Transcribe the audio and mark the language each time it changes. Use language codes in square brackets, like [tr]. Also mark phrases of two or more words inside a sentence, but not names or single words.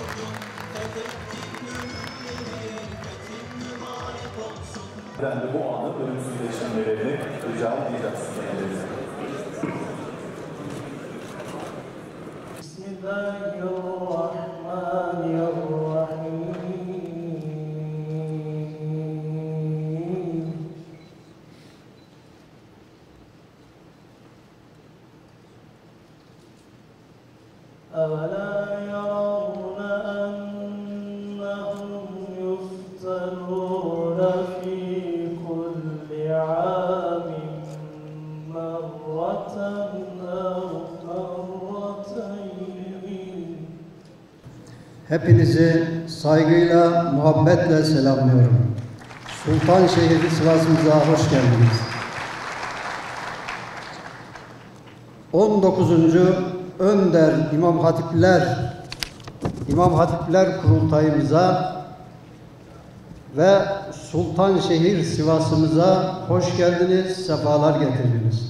[tr] Ben de bu anı ölümsüzleştirmelerini rica edeceğiz. Bismillahirrahmanirrahim. [ar] أَوَلَا يَرَوْنَ أَنَّهُمْ يُفْتَنُونَ فِي كُلِّ عَامٍ مَرَّةً أَوْ مَرَّتَيْنِ. [tr] Hepinizi saygıyla, muhabbetle selamlıyorum. Sultanşehir Sivas'ımıza hoş geldiniz. 19. Önder İmam Hatipler Kurultayımıza ve Sultanşehir Sivas'ımıza hoş geldiniz, sefalar getirdiniz.